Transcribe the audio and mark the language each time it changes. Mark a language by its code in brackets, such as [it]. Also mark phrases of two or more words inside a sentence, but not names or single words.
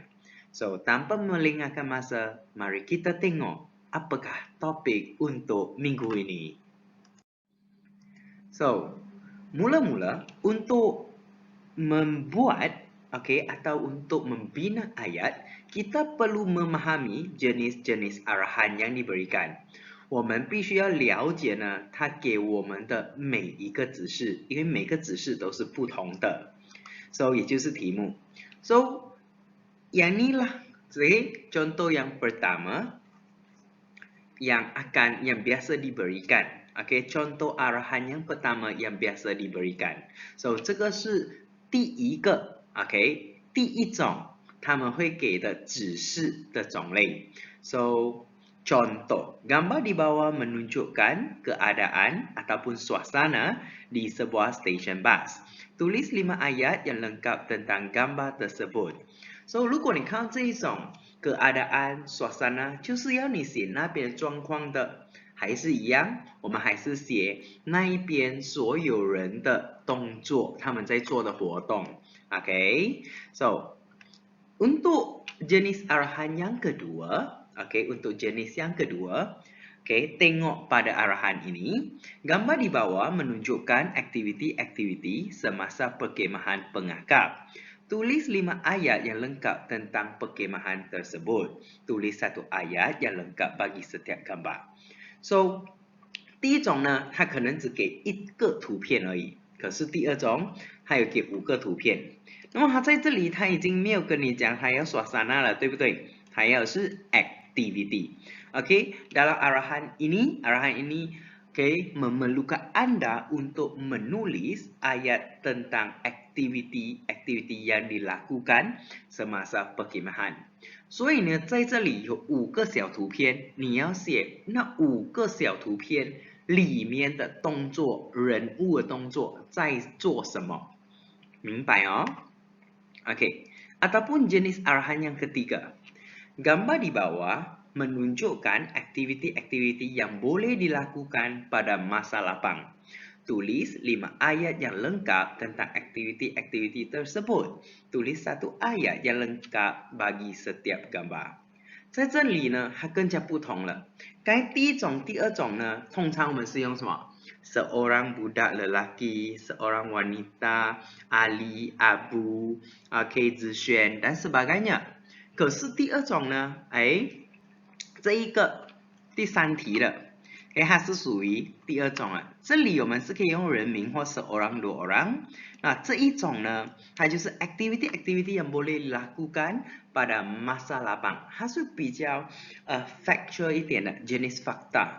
[ms] So, tanpa melengahkan masa, mari kita tengok apakah topik untuk minggu ini. So, mula-mula untuk membuat atau untuk membina ayat, kita perlu memahami jenis-jenis arahan yang diberikan. [zh] 我们必须要了解呢，它给我们的每一个指示，因为每个指示都是不同的。So, 也就是题目。 [ms] So, yang inilah contoh yang pertama yang biasa diberikan. Contoh arahan yang pertama yang biasa diberikan. So, [zh] 这个是第一个第一种他们会给的指示的种类。 [ms] So, contoh, gambar di bawah menunjukkan keadaan ataupun suasana di sebuah stesen bas. Tulis 5 ayat yang lengkap tentang gambar tersebut. So, [zh] 如果你看到这一种 [ms] keadaan suasana， [zh] 就是要你写那边状况的，还是一样，我们还是写那一边所有人的动作，他们在做的活动。 [ms] So, untuk jenis arahan yang kedua, untuk jenis yang kedua, tengok pada arahan ini. Gambar di bawah menunjukkan aktiviti-aktiviti semasa perkemahan pengakap. Tulis 5 ayat yang lengkap tentang perkemahan tersebut. Tulis 1 ayat yang lengkap bagi setiap gambar. So, [zh] 第一种呢，它可能只给1个图片而已。可是第二种，它有给5个图片。那么它在这里，它已经没有跟你讲它要suasana了，对不对？它要是 activity。 [ms] dalam arahan ini memerlukan Anda untuk menulis ayat tentang aktiviti yang dilakukan semasa perkemahan。 [zh] 所以呢，在这里有5个小图片，你要写那5个小图片里面的动作，人物的动作在做什么，明白哦 ？ [ms] Ataupun jenis arahan yang ketiga, gambar di bawah menunjukkan aktiviti-aktiviti yang boleh dilakukan pada masa lapang. Tulis 5 ayat yang lengkap tentang aktiviti-aktiviti tersebut. Tulis 1 ayat yang lengkap bagi setiap gambar。 [zh] 在这里呢，它更加不同了。该第一种、第二种呢，通常我们是用什么 ？ [ms] seorang budak lelaki, seorang wanita, Ali, Abu, Zixuan dan sebagainya。 [zh] 可是第二种呢，这一个第3题的，它是属于第二种啊。这里我们是可以用人名或 [ms] seorang dua orang。 [zh] 那这一种呢，它就是 [ms] activity yang boleh dilakukan pada masa lapang， [zh] 它是比较factual 一点的 [ms] jenis fakta。